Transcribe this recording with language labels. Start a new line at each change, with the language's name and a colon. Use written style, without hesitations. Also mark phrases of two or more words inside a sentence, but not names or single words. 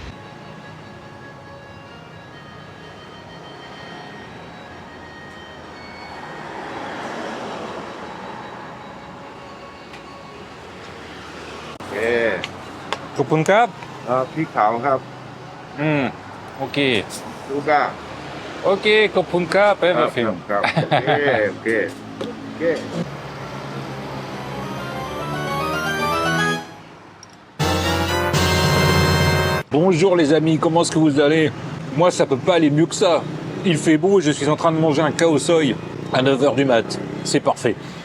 Thai: โอเค ขอบคุณครับ พริกขาวครับ อืมโอเค ลูก้า โอเคขอบคุณครับ ครั
English: everything
Thai: ครับโอเคโอเคโอเค
French: Bonjour les amis, comment est-ce que vous allez? Moi ça peut pas aller mieux que ça. Il fait beau, je suis en train de manger un khao soi à 9h du mat. C'est parfait.